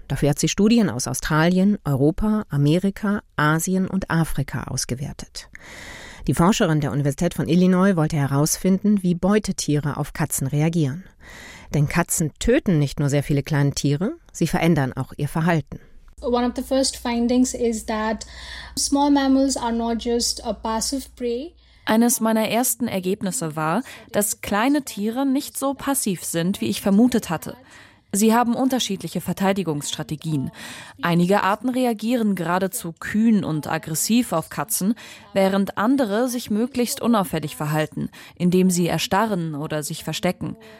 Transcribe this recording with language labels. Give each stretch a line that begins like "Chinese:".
German: Dafür hat sie Studien aus Australien, Europa, Amerika, Asien und Afrika ausgewertet. Die Forscherin der Universität von Illinois wollte herausfinden, wie Beutetiere auf Katzen reagieren. Denn Katzen töten nicht nur sehr viele kleine Tiere, sie verändern auch ihr Verhalten.
English: One of the first findings is that small mammals are not just a passive prey.
German: Eines meiner ersten Ergebnisse war, dass kleine Tiere nicht so passiv sind, wie ich vermutet hatte. Sie haben unterschiedliche Verteidigungsstrategien. Einige Arten reagieren geradezu kühn und aggressiv auf Katzen, während andere sich möglichst unauffällig verhalten, indem sie erstarren oder sich verstecken.